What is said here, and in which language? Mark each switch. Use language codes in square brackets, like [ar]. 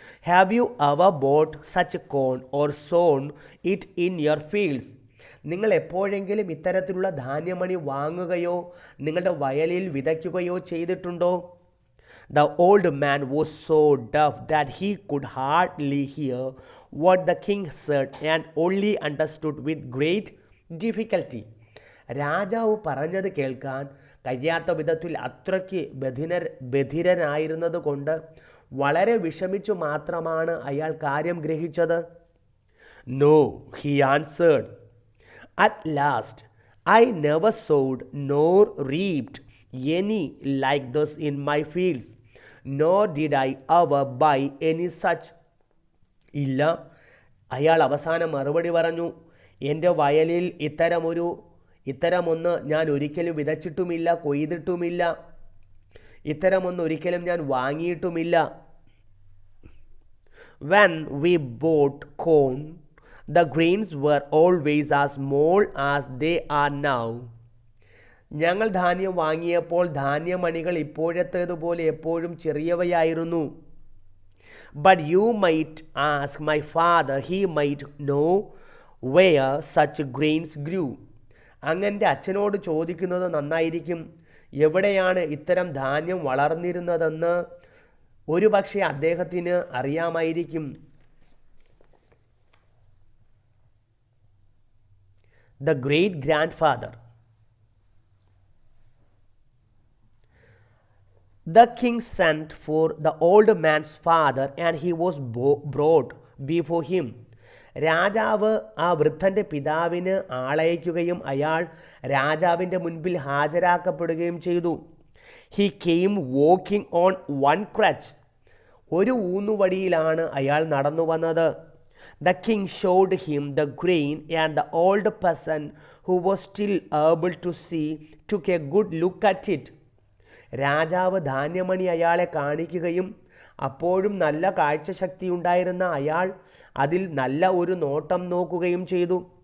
[en] Have you ever bought such corn or sown it in your fields? [ml] നിങ്ങൾ എപ്പോഴെങ്കിലും ഇത്തരത്തിലുള്ള ധാന്യമണി വാങ്ങുകയോ നിങ്ങളുടെ വയലിൽ വിതയ്ക്കുകയോ ചെയ്തിട്ടുണ്ടോ? [en] The old man was so deaf that he could hardly hear what the king said and only understood with great difficulty. [ml] രാജാവ് പറഞ്ഞത് കേൾക്കാൻ കഴിയാത്ത വിധത്തിൽ അത്രയ്ക്ക് ബധിരനായിരുന്നത് കൊണ്ട് വളരെ വിഷമിച്ചു മാത്രമാണ് അയാൾ കാര്യം ഗ്രഹിച്ചത്. [en] No, he answered. At last, I never sowed nor reaped any like this in my fields, nor did I ever buy any such. [ml] ഇല്ല, അയാൾ അവസാനം മറുപടി പറഞ്ഞു. എൻ്റെ വയലിൽ ഇത്തരമൊന്ന് ഞാൻ ഒരിക്കലും വിതച്ചിട്ടുമില്ല, കൊയ്തിട്ടുമില്ല. ഇത്തരമൊന്ന് ഒരിക്കലും ഞാൻ വാങ്ങിയിട്ടുമില്ല. [en] When we bought corn, the grains were always as small as they are now. [ml] ഞങ്ങൾ ധാന്യം വാങ്ങിയപ്പോൾ ധാന്യമണികൾ ഇപ്പോഴത്തേതുപോലെ എപ്പോഴും ചെറിയവയായിരുന്നു. [en] But you might ask my father, he might know where such grains grew. [ml] അങ്ങൻ്റെ അച്ഛനോട് ചോദിക്കുന്നത് നന്നായിരിക്കും, എവിടെയാണ് ഇത്തരം ധാന്യം വളർന്നിരുന്നതെന്ന് ഒരുപക്ഷെ അദ്ദേഹത്തിന് അറിയാമായിരിക്കും. [en] The great grandfather. The king sent for the old man's father and he was brought before him. [ml] രാജാവ് ആ വൃദ്ധൻ്റെ പിതാവിന് ആളയക്കുകയും അയാൾ രാജാവിൻ്റെ മുൻപിൽ ഹാജരാക്കപ്പെടുകയും ചെയ്തു. [en] He came walking on one crutch. [ml] ഒരു ഊന്നുവടിയിലാണ് അയാൾ നടന്നു വന്നത്. [en] The king showed him the grain and the old person, who was still able to see, took a good look at it. [ml] രാജാവ് ധാന്യമണി അയാളെ കാണിക്കുകയും അപ്പോഴും നല്ല കാഴ്ചശക്തി ഉണ്ടായിരുന്ന അയാൾ അതിൽ നല്ല ഒരു നോട്ടം നോക്കുകയും ചെയ്തു.